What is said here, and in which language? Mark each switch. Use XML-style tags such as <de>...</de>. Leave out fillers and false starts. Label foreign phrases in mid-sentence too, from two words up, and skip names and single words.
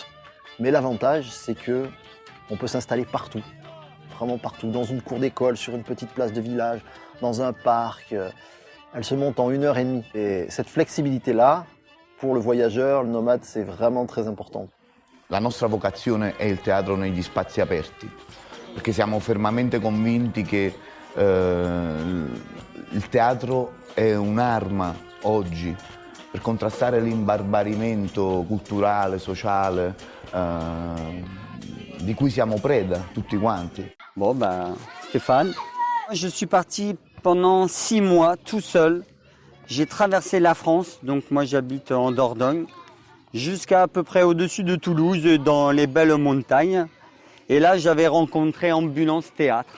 <fr>Mais l'avantage, c'est que on peut s'installer partout, vraiment partout, dans une cour d'école, sur une petite place de village, dans un parc. Elle se monte en 1h30. Et cette flexibilité-là, pour le voyageur, le nomade, c'est vraiment très important.</fr> <it>La nostra vocazione è il teatro negli spazi aperti, perché siamo fermamente convinti che il teatro è un'arma oggi per contrastare l'imbarbarimento culturale, sociale, di cui siamo preda tutti quanti.</it> <fr>Bon, Stéphane, je suis parti pendant 6 mois tout seul. J'ai traversé la France, donc moi j'habite en Dordogne, jusqu'à peu près au-dessus de Toulouse, dans les belles montagnes. Et là, j'avais rencontré Ambulance Théâtre.</fr>